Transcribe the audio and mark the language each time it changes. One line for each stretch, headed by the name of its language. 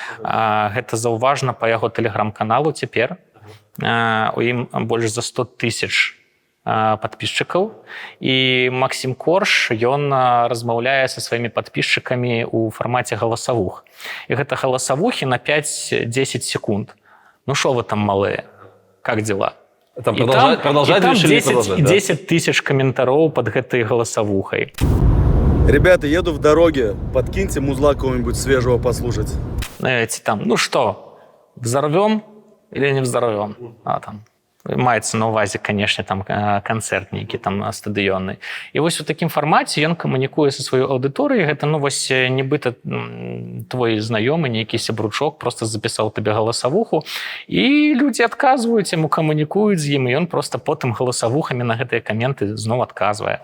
Belarusian: Гэта заўважна па яго тэлеграм-каналу цяпер. У ім больш за 100 000 подписчикаў, і Максім Корж ён размаўляе са сваімі подписчикамі ў фармаце галасавух. І гэта галасавухі на 5-10 секунд.
Russian: Ну шо вы там малыя? Как дела? Там продолжать решили продолжать, да?
Belarusian: 10 тысяч комментароў под гэтай галасавухай.
Russian: Ребята, еду в дороге, подкиньте музла кого-нибудь свежего послушать. Эти там, ну что, взорвем или не взорвем?
Belarusian: Там маецца на ўвазе, канешне, там канцэрт нейкі там стадыённы. І вось у такім фармаце ён камунікуе са сваёй аўдыторыяй. Гэта, ну, вось нібыта твой знаёмы, нейкі сябручок проста запісаў табе галасавуху, і людзі адказваюць яму, камунікуюць з ім, і ён проста потым галасавухамі на гэтыя каменты зноў адказвае.